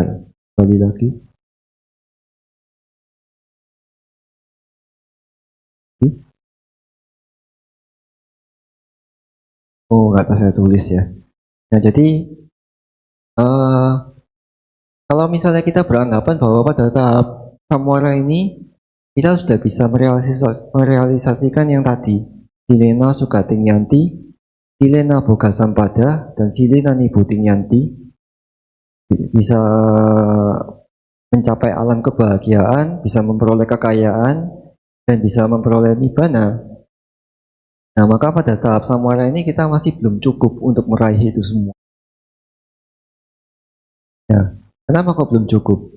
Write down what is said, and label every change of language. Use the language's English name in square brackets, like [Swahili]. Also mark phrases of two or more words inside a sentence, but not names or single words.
[Indonesian] Kembali lagi. Oh, nggak saya tulis ya. Nah, jadi kalau misalnya kita beranggapan bahwa pada tahap samwara ini kita sudah bisa merealisasikan yang tadi, [Pali] silena sugating yanti, silena boga sampada, dan silena nibuting yanti, [Indonesian] bisa mencapai alam kebahagiaan, bisa memperoleh kekayaan, dan bisa memperoleh nibbana. Nah, maka pada tahap samwara ini kita masih belum cukup untuk meraih itu semua. Ya, kenapa kok belum cukup?